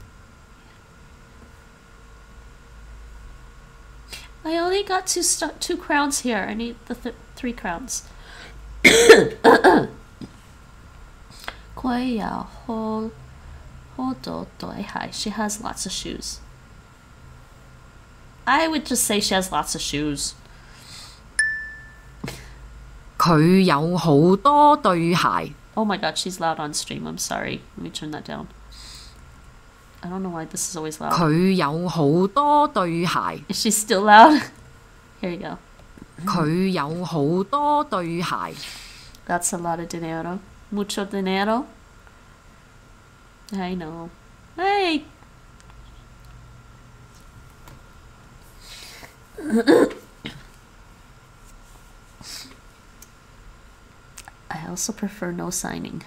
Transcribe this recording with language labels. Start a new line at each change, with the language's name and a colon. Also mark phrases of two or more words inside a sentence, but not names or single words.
English: I only got two crowns here. I need the 3 crowns. She has lots of shoes. I would just say she has lots of shoes.
Cantonese: 佢有好多對鞋。
English: Oh my god, she's loud on stream. I'm sorry. Let me turn that down. I don't know why this is always loud.
Cantonese: 佢有好多對鞋。
English: Is she still loud? Here you go.
Cantonese: 佢有好多對鞋。
English: That's a lot of dinero.
Spanish: Mucho dinero.
English: I know. Hey! I also prefer no signing.